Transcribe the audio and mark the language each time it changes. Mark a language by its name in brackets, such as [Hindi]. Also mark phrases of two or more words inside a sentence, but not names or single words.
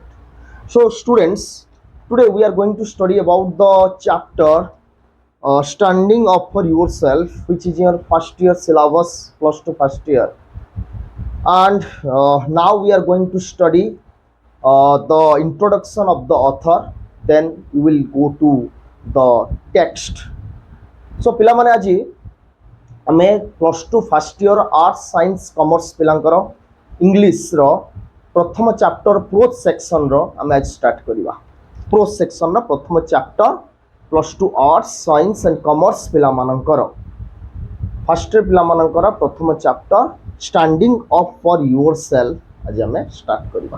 [English] So students, today we are going to study about the chapter Standing Up for Yourself, which is your first year syllabus plus to first year. And now we are going to study the introduction of the author. Then we will go to the text. [Odia] So ପିଲାମାନେ ଆଜି ଆମେ [English] plus two first year arts science commerce [Odia] ପିଲାଙ୍କର ଇଂଲିଶର ପ୍ରଥମ [English] chapter prose section [Odia] ଆମେ ଆଜି ଷ୍ଟାର୍ଟ କରିବା। [English] prose section [Odia] ପ୍ରଥମ [English] chapter plus two arts science and commerce [Odia] ପିଲାମାନଙ୍କର [English] first year [Odia] ପିଲାମାନଙ୍କର ପ୍ରଥମ ଚାପ୍ଟର ଷ୍ଟାଣ୍ଡିଂ ଅପ୍ ଫର୍ ୟୁଅର୍ ସେଲ୍ଫ ଆଜି ଆମେ ଷ୍ଟାର୍ଟ କରିବା।